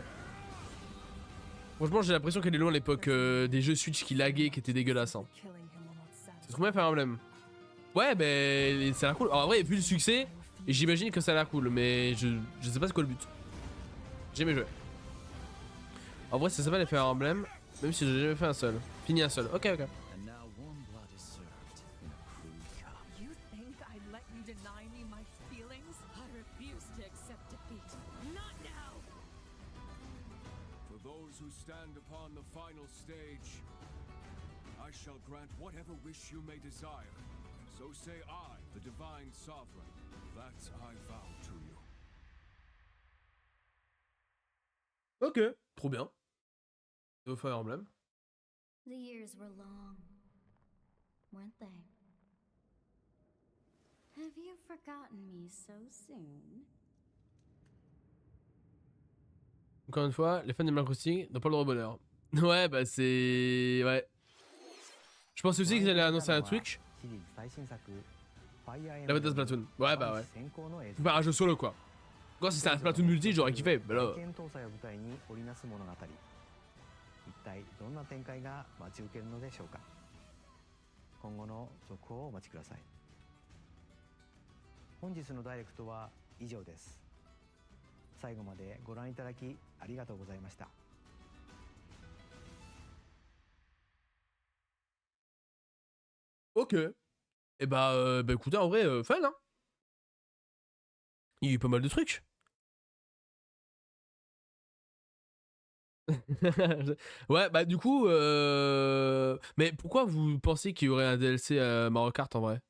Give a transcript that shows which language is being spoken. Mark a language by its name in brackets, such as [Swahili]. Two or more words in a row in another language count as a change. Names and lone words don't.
[French] Franchement, j'ai l'impression qu'elle est loin à l'époque des jeux Switch qui laguaient, qui étaient dégueulasses. Hein. C'est trop bien Fire Emblem. Ouais, ben ça a l'air cool. Alors, en vrai, il y a plus de succès, et j'imagine que ça a l'air cool, mais je sais pas c'est quoi le but. J'ai jamais joué. En vrai, ça s'appelle les Fire Emblem, même si j'ai jamais fait un seul. Fini un seul. Ok, ok. [English] I shall grant whatever wish you may desire. So say I, the divine sovereign, that I vow to you. [French] Ok, trop bien. C'est au Fire Emblem. [English] The years were long, weren't they? Have you forgotten me so soon? [French] Encore une fois, les fans de Animal Crossing n'ont pas le droit au bonheur. Ouais, bah c'est... Ouais. Je pensais aussi qu'ils allaient annoncer un truc. La bêta Splatoon. Ouais, bah ouais. Bah un jeu solo quoi. Encore si c'était un Splatoon multi, j'aurais kiffé. Bah là... [Japanese] 一体どんな展開が待ち受けるのでしょうか。今後の続報をお待ちください。本日のダイレクトは以上です。最後までご覧いただきありがとうございました。 [French] Ok. Et bah, écoutez, en vrai, fun hein. Il y a eu pas mal de trucs. Ouais, bah du coup, mais pourquoi vous pensez qu'il y aurait un DLC Mario Kart en vrai?